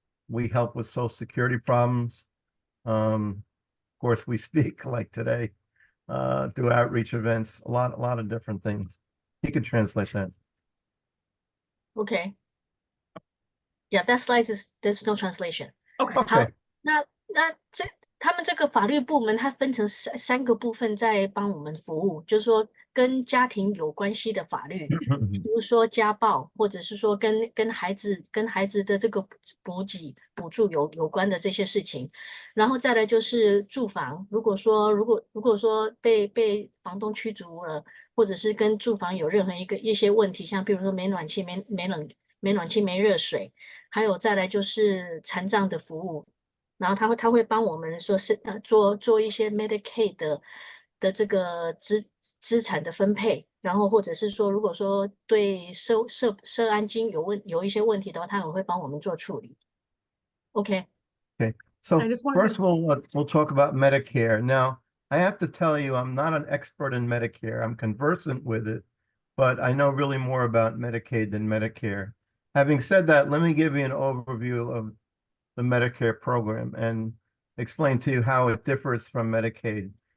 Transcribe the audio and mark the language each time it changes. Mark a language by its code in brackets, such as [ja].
[en] We help with Social Security problems. Of course, we speak like today, do outreach events, a lot of different things. You can translate that. Okay. Yeah, that slide there's no translation. Okay. [zh] 好 [en] Okay.， [zh] 那他们这个法律部门，它分成三个部分在帮我们服务，就是说跟家庭有关系的法律，比如说家暴，或者是说跟孩子的这个补助有关的这些事情。然后再来就是住房，如果说被房东驱逐了，或者是跟住房有任何一些问题，像比如说没暖气、没暖气、没热水，还有再来就是残障的服务。然后他会帮我们说是做一些 Medicaid 的这个资产的分配，然后或者是说如果说对涉安金有一些问题的话，他也会帮我们做处理。 [en] OK， Okay, so I just wanted first we'll talk about Medicare. Now, I have to tell you, I'm not an expert in Medicare. I'm conversant with it, but I know really more about Medicaid than Medicare. Having said that, let me give you an overview of the Medicare program and explain to you how it differs from Medicaid.